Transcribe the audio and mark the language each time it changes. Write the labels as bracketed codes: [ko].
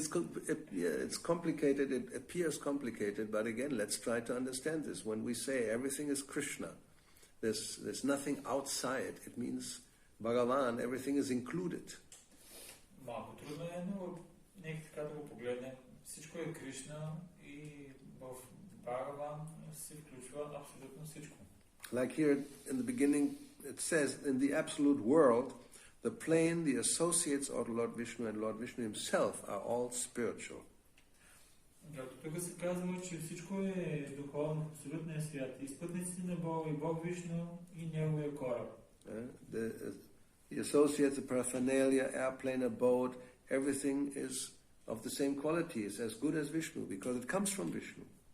[en] It's complicated, it appears complicated, but again, let's try to understand this. When we say everything is Krishna, there's nothing outside. It means Bhagavan, everything is included. [bg] Малко трудно е, но нека така да го погледнем. Всичко е Кришна и в Бхагаван се включва абсолютно всичко. [en] Like here in the beginning, it says, in the absolute world, the plane, the associates of Lord Vishnu and Lord Vishnu himself are all spiritual. [bg] Както тук се казва, че всичко е духовно в абсолютния свят. И спътниците на Бога, и Бог Вишну, и неговия кораб. [en] The associates, the paraphernalia, airplane, a boat, everything is of the same quality, is as good as Vishnu, because it comes from Vishnu.